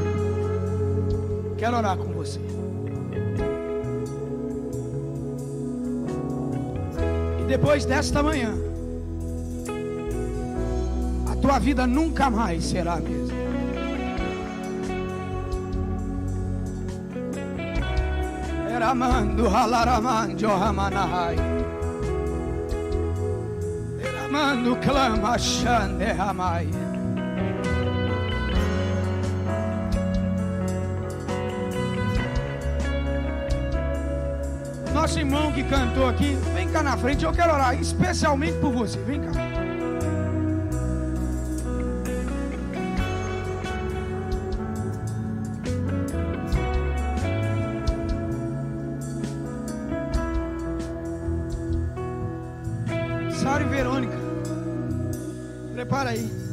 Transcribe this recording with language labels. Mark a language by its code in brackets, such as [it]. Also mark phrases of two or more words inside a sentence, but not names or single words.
[pt] Quero orar com você. E depois desta manhã, a tua vida nunca mais será a mesma. Eramando halaramando hamanahai. Eramando clama shande hamai. Nosso irmão que cantou aqui, vem cá na frente, eu quero orar especialmente por você, vem cá. Sara e Verônica, prepara aí.